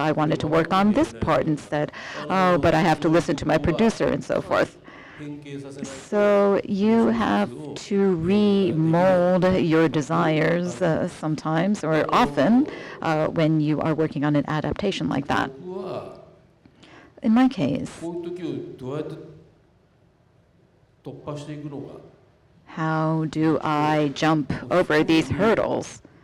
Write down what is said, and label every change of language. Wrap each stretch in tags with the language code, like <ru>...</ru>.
<en>I wanted to work on this part instead. Oh, but I have to listen to my producer and so forth. So you have to remold your desires sometimes or often when you are working on an adaptation like that. In my case,</en> <ja>こういう時をどうやって突破していくのか。</ja> <en>how do I jump over these hurdles?</en>